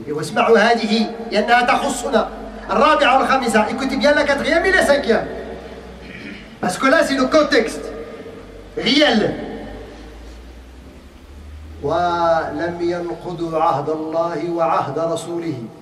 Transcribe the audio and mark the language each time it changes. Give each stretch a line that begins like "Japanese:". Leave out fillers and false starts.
Arabic: واسمعوا هذه لأنها تخصنا. الرابعة والخامسة.
French: Écoutez bien la quatrième et la cinquième. Parce que là c'est le contexte réel.
Arabic: ولم ينقضوا عهد الله وعهد رسوله.